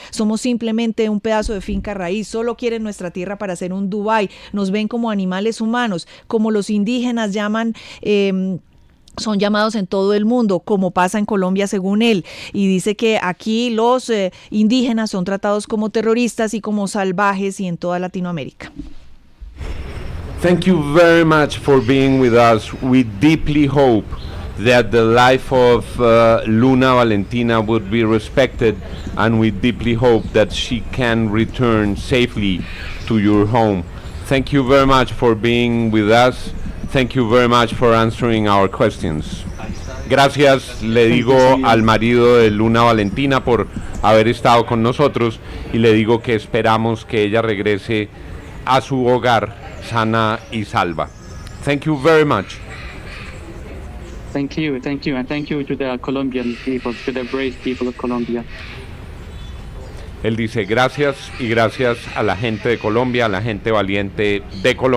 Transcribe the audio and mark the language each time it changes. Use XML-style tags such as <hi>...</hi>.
<es>Somos simplemente un pedazo de finca raíz, solo quieren nuestra tierra para hacer un Dubái, nos ven como animales humanos, como los indígenas llaman, son llamados en todo el mundo, como pasa en Colombia según él, y dice que aquí los indígenas son tratados como terroristas y como salvajes y en toda Latinoamérica.</es> <en>Thank you very much for being with us. We deeply hope that the life of Laura Valentina would be respected, and we deeply hope that she can return safely to your home. Thank you very much for being with us. Thank you very much for answering our questions.</en> <es>Gracias, le digo al marido de Laura Valentina por haber estado con nosotros y le digo que esperamos que ella regrese a su hogar sana y salva.</es> <en>Thank you very much. Thank you, and thank you to the Colombian people, to the brave people of Colombia.</en> <es>Él dice gracias y gracias a la gente de Colombia, a la gente valiente de Colombia.</es>